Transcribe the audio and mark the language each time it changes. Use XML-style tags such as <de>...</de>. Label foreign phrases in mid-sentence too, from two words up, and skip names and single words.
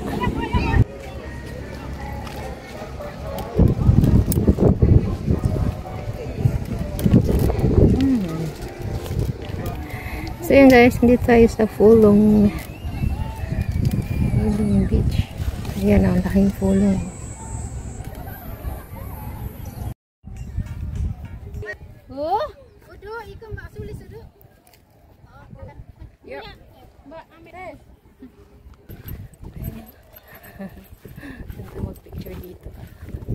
<tl>So yan guys, hindi tayo sa Fulong Beach. Ayan ang laking Fulong.</tl> <id>Oh, udah ikan mbak sulis udah. Ya, mbak ambil.</id> <tl>Ganda mag-picture dito.</tl>